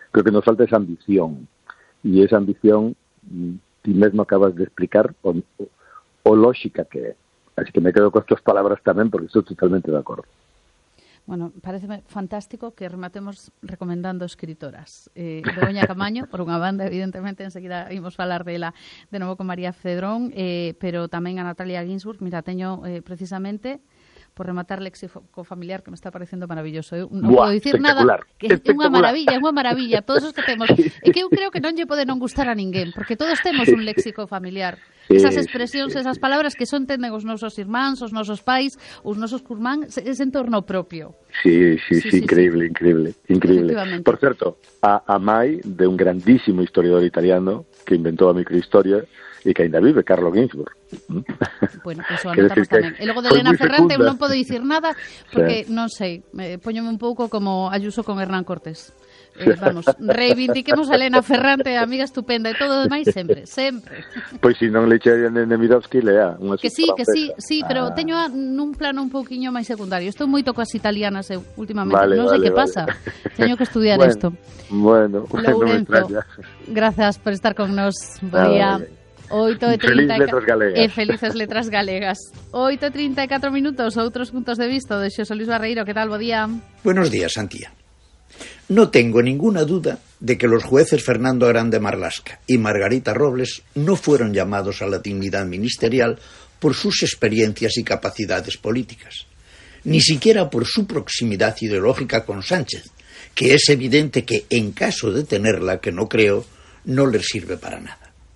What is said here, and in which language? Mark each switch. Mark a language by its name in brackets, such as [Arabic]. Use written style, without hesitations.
[Galician] Creo que nos falta esa ambición, e esa ambición ti mesmo acabas de explicar o lógica que é. Así que me quedo con estas palabras tamén, porque estou totalmente de acordo. Bueno, parece fantástico que rematemos recomendando escritoras. Begoña Caamaño, por unha banda, evidentemente, enseguida imos falar dela de novo con María Cedrón, pero tamén a Natalia Ginzburg. Mira, teño precisamente... por rematar léxico familiar, que me está [Spanish] pareciendo maravilloso. [Galician] Puedo dicir nada, que é unha maravilla, todos os que temos. E que eu creo que non lle pode non gustar a ninguén, porque todos temos un léxico familiar. Esas expresións, esas palabras que só entenden os nosos irmáns, os nosos pais, os nosos curmán, ese entorno propio. Sí, increíble, sí. increíble. Por certo, a mai de un grandísimo historiador italiano que inventou a microhistoria, e que ainda vive Carlo Ginzburg. Bueno, eso anotamos tamén. E logo de Elena Ferrante, non podo dicir nada, porque, sí, non sei, poñome un pouco como Ayuso con Hernán Cortés. Vamos, reivindiquemos a Elena Ferrante, amiga estupenda, e todo o demais sempre. Pois si non le echarían en Nemirovsky, lea. Que sí, pero teño nun plano un pouquinho máis secundario. Estou moito coas italianas últimamente, vale, non sei que pasa. Teño que estudiar isto. Bueno, non me extraña. Gracias por estar con nos. Bon día. Vale. 8:30 Felices letras galegas. 8:34 minutos, outros puntos de vista de Xosé Luis Barreiro. Que tal, bo día? [Spanish] Buenos días, Santía. No tengo ninguna duda de que los jueces Fernando Grande Marlaska y Margarita Robles no fueron llamados a la dignidad ministerial por sus experiencias y capacidades políticas, ni siquiera por su proximidad ideológica con Sánchez, que es evidente que, en caso de tenerla, que no creo, no les sirve para nada.